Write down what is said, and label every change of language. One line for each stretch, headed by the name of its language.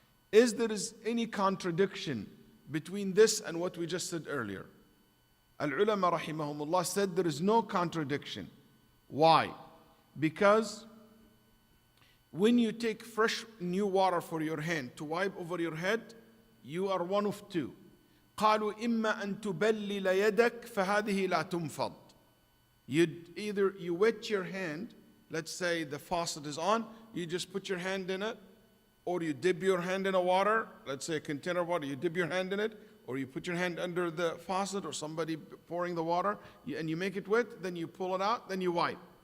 English: Is there any contradiction between this and what we just said earlier? Al-ulama rahimahumullah said there is no contradiction. Why? Because when you take fresh new water for your hand to wipe over your head, you are one of two.
Arabic: قالوا إما أن تبلل يدك فهذه لا تنفض.
English: Either you wet your hand, let's say the faucet is on, you just put your hand in it, or you dip your hand in a water, let's say a container of water, you dip your hand in it, or you put your hand under the faucet or somebody pouring the water, and you make it wet, then you pull it out, then you wipe.